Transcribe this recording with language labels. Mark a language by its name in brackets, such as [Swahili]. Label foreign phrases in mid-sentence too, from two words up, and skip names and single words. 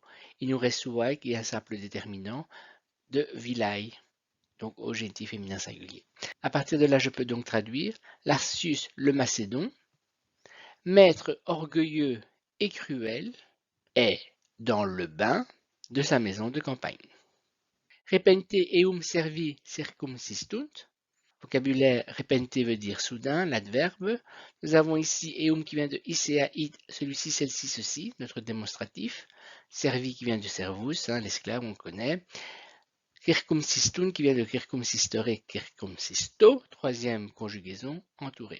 [French] Il nous reste suae qui est un simple déterminant de villae, donc au génitif féminin singulier. À partir de là, je peux donc traduire Lartius le Macédon, maître orgueilleux et cruel, est dans le bain de sa maison de campagne. [Latin] Repente eum servi circumsistunt. [French] Vocabulaire repente veut dire soudain, l'adverbe. Nous avons ici eum qui vient de icea it, celui-ci, celle-ci, ceci, notre démonstratif. Servi qui vient de servus, l'esclave, on connaît. Circumsistunt qui vient de [Latin] circumsistere, circumsisto, [French] troisième conjugaison, entouré.